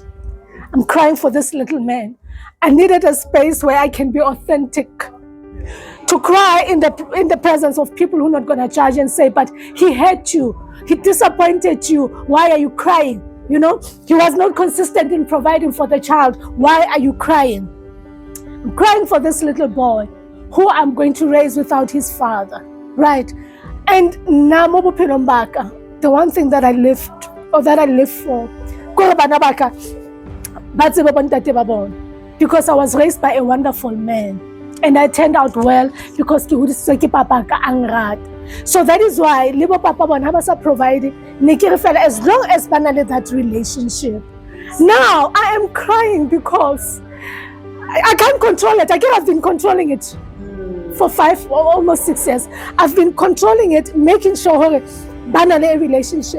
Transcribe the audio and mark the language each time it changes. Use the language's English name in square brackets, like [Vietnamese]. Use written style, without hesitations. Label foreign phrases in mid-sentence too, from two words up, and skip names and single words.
[English] I'm crying for this little man. I needed a space where I can be authentic, to cry in the presence of people who are not going to judge and say, but he hurt you, he disappointed you, why are you crying? You know, he was not consistent in providing for the child, why are you crying? I'm crying for this little boy who I'm going to raise without his father, right? [Southern Sotho] And namo bophelong baka, [English] the one thing that I lived, or that I live for, because I was raised by a wonderful man, and I turned out well because so that is why [Southern Sotho] libo papa bona ba sa [English] providing, as long as banale that relationship. Now I am crying because I can't control it. I've been controlling it for 5 or almost 6 years. I've been controlling it, making sure banale relationship.